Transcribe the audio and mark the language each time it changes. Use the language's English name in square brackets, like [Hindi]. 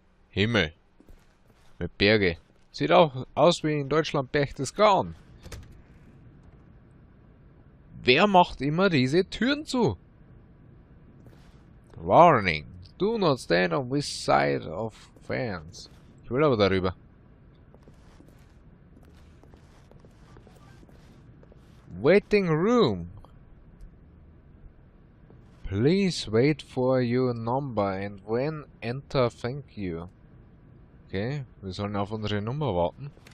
[German] Himmel. Mit Berge. Sieht auch aus wie in Deutschland Berchtesgaden. Wer macht immer diese Türen zu? [English] Warning. Do not stand on this side of fence. [German] Ich will aber darüber. [English] Waiting room. Please wait for your number and when enter, thank you. [German] Okay, wir sollen auf unsere Nummer warten.